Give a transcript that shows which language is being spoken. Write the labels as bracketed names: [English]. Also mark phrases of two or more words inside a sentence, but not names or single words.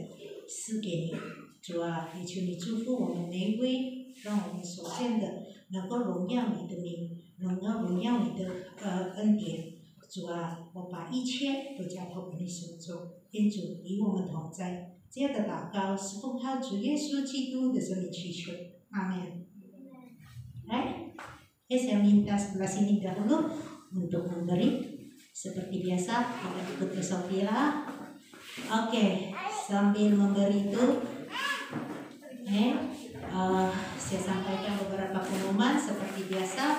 [Chinese] 赐给你，主啊，也求你祝福我们每一位，让我们所见的能够荣耀你的名，能够荣耀你的恩典。主啊，我把一切都交托给你手中，愿主与我们同在。这样的祷告是奉靠主耶稣基督的圣名祈求，阿门。 [Indonesian] Baik, saya minta sebelah sini dahulu untuk memberi. Seperti biasa, kita ikut ke Sofia. Oke, sambil memberi itu, saya sampaikan beberapa pengumuman seperti biasa.